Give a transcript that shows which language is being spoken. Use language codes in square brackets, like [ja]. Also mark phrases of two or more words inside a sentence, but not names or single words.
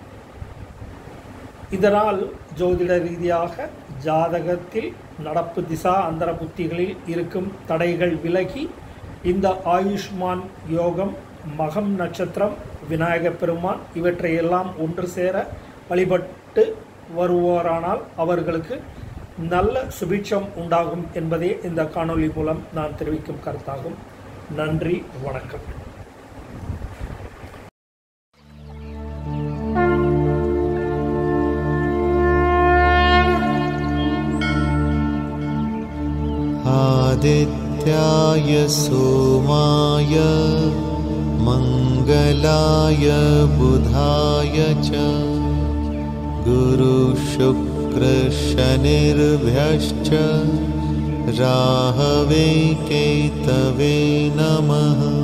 [ta] இதனால் ஜோதிட ரீதியாக ஜாதகத்தில் நடப்பு திசா அந்தர புத்திகளில் இருக்கும் தடைகள் விலகி இந்த ஆயுஷ்மான் யோகம், மகம் நட்சத்திரம், விநாயகப் பெருமான் இவற்றையெல்லாம் ஒன்று சேர வழிபட்டு வருவோரானால் அவர்களுக்கு நல்ல சுபிட்சம் உண்டாகும் என்பதே இந்த காணொளி மூலம் நான் தெரிவிக்கும் கருத்தாகும். நன்றி, வணக்கம். [sa] आदित्याय सोमाय मङ्गलाय बुधाय च गुरुशुक्रशनिर्भ्यश्च राहवे केतवे नमः.